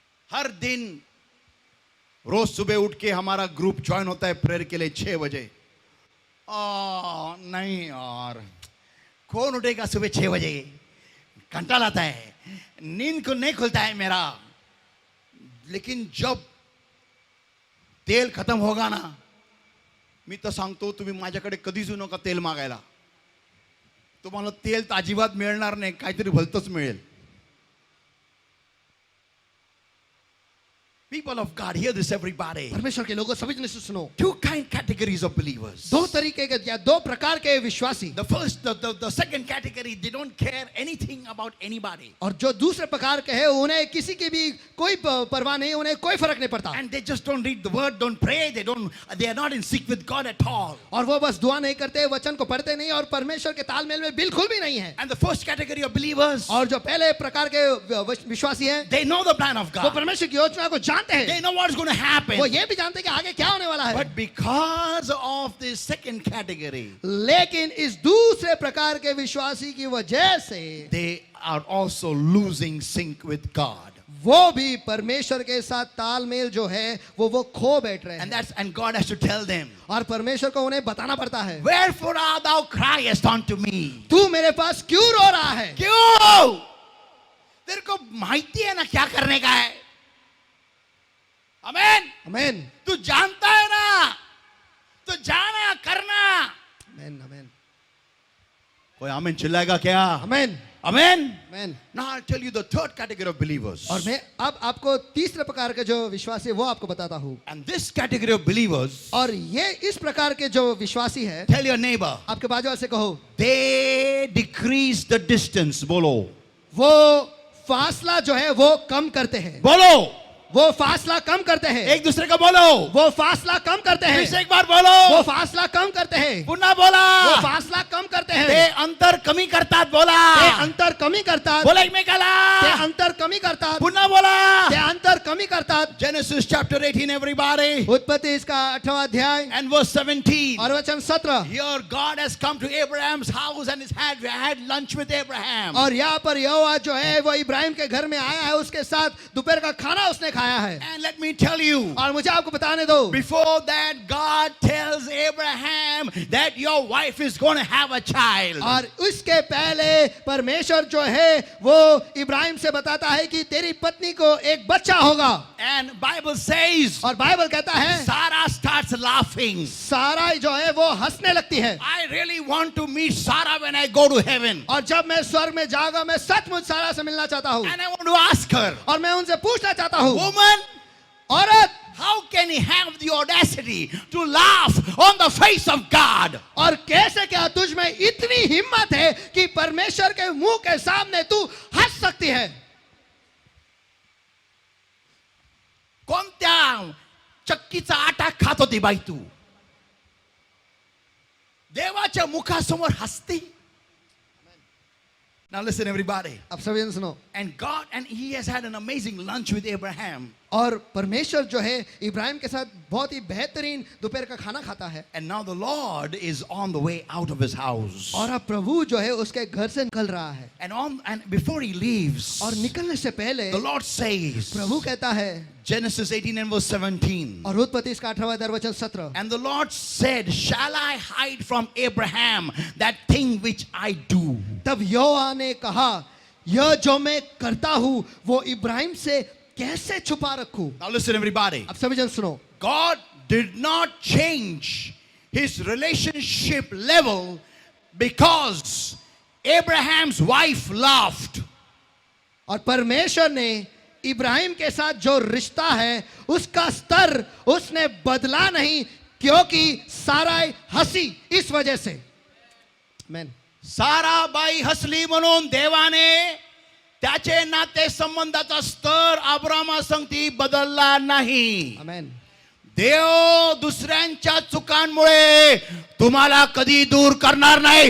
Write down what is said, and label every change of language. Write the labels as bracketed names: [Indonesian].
[Hindi] हर दिन रोज सुबह उठ के हमारा ग्रुप ज्वाइन होता है प्रेयर के लिए 6 बजे. नहीं यार, कौन उठेगा सुबह 6 बजे, कंटाल आता है, नींद को नहीं खुलता है मेरा. लेकिन जब तेल खत्म होगा ना, [Marathi] मी तर सांगतो तुम्ही माझ्याकडे कधीच येऊ नका तेल मागायला. तुम्हाला तेल तर अजिबात मिळणार नाही, काहीतरी भलतंच मिळेल. [English] People of God, hear this everybody. [Hindi] परमेश्वर के लोगों सभी जने से सुनो. [English] 2 categories of believers. [Hindi] दो तरीके के या दो प्रकार के विश्वासी. [English] The second category, they don't care anything about anybody. [Hindi] और जो दूसरे प्रकार के हैं उन्हें किसी की भी कोई परवाह नहीं, उन्हें कोई फर्क नहीं पड़ता. [English] And they just don't read the word, don't pray, they are not in sync with God at all. [Hindi] और वो बस दुआ नहीं करते, वचन को पढ़ते नहीं और परमेश्वर के तालमेल में बिल्कुल भी नहीं है. [English] And the first category of believers, [Hindi] और जो पहले प्रकार के विश्वासी हैं, [English] they know the plan of [Hindi] वो [English] God. [Hindi] परमेश्वर की योजना को जानते हैं. [English] They know what's going to happen. [Hindi] वो ये भी जानते हैं कि आगे क्या होने वाला है. [English] But because of this second category, [Hindi] लेकिन इस दूसरे प्रकार के विश्वासी की वजह से [English] they are also losing sync with God. [Hindi] वो भी परमेश्वर के साथ तालमेल जो है वो खो बैठ रहे [English] And [Hindi] हैं. [English] and God has to tell them, [Hindi] और परमेश्वर को उन्हें बताना पड़ता है. [English] wherefore art thou criest unto me? [Hindi] तू मेरे पास क्यों रो रहा है? क्यों? तेरे को माहिती है ना क्या करने का है. आमेन. आमेन. तू जानता है ना, तो जाना करना. आमेन. आमेन. कोई आमेन चिल्लाएगा क्या? आमेन. आमेन. आमेन. [English] Now I'll tell you the third category of believers. [Hindi] और मैं अब आपको तीसरे प्रकार के जो विश्वासी है वो आपको बताता हूँ. [English] And this category of believers, [Hindi] और ये इस प्रकार के जो विश्वासी है, [English] tell your neighbor, [Hindi] आपके बाजू वाले से कहो, [English] they decrease the distance. [Hindi] बोलो. वो फासला जो है वो कम करते हैं. बोलो. वो फासला कम करते हैं. एक दूसरे का बोलो. वो फासला कम करते हैं. फिर से एक बार बोलो. वो फासला कम करते हैं. [Marathi] पुन्हा बोला. [Hindi] वो फासला कम करते [Marathi] ते [Hindi] हैं. [Marathi] अंतर कमी करतात. बोला. ते अंतर कमी करतात. बोला एकमेकाला. ते अंतर कमी करतात. पुन्हा बोला. ते अंतर कमी करतात. [English] Genesis chapter 18 everybody. [Hindi] उत्पत्ति इसका 8वां अध्याय [English] And verse 17. [Hindi] और वचन 17. [English] Here God has come to Abraham's house and had lunch with Abraham. [Hindi] और यहाँ पर यहोवा जो है वो इब्राहिम के घर में आया है, उसके साथ दोपहर का खाना उसने खाया है. [English] And let me tell you, [Hindi] और मुझे आपको बताने दो, [English] before that God tells Abraham that your wife is going to have a child. [Hindi] और उसके पहले परमेश्वर जो है वो इब्राहिम से बताता है कि तेरी पत्नी को एक बच्चा होगा. [English] And Bible says, [Hindi] और बाइबल कहता है [English] Sarah starts laughing. [Hindi] सारा जो है वो हंसने लगती है. [English] I really want to meet Sarah when I go to heaven. [Hindi] और जब मैं स्वर्ग में जाऊंगा मैं सचमुच सारा से मिलना चाहता हूँ. [English] And I want to ask her, [Hindi] और मैं उनसे पूछना चाहता हूँ, [English] woman, [Hindi] औरत, [English] how can you have the audacity to laugh on the face of God? [Hindi] और कैसे क्या तुझ में इतनी हिम्मत है कि परमेश्वर के मुंह के सामने तू हंस सकती है? [Marathi] कोणत्या चक्कीचा आटा खात होती बाई तू? देवाच्या मुखासमोर हसते. [English] Now listen everybody. [Hindi] अब सभी जन सुनो. [English] And he has had an amazing lunch with Abraham. [Hindi] और परमेश्वर जो है इब्राहिम के साथ बहुत ही बेहतरीन दोपहर का खाना खाता है. [English] And now the Lord is on the way out of his house. [Hindi] और अब प्रभु जो है उसके घर से निकल रहा है. [English] And before he leaves, [Hindi] और निकलने से पहले [English] the Lord says, [Hindi] प्रभु कहता है, [English] Genesis 18 and verse 17. [Hindi] और उत्पत्ति इसका 18वां अध्याय वचन 17. [English] And the Lord said, shall I hide from Abraham that thing which I do? [Hindi] तब यहोवा ने कहा, यह जो मैं करता हूँ वो इब्राहिम से कैसे छुपा रखूं? [English] Now listen everybody. [Hindi] अब सभी जन सुनो. [English] God did not change his relationship level because Abraham's wife laughed. [Hindi] और परमेश्वर ने इब्राहिम के साथ जो रिश्ता है उसका स्तर उसने बदला नहीं क्योंकि साराई हंसी इस वजह से. आमेन. [Marathi] साराबाई हसली म्हणून देवाने त्याचे नाते संबंधाचा स्तर अब्रामासंगती बदलला नाही. आमेन. देव दुसऱ्यांच्या चुकांमुळे तुम्हाला कधी दूर करणार नाही.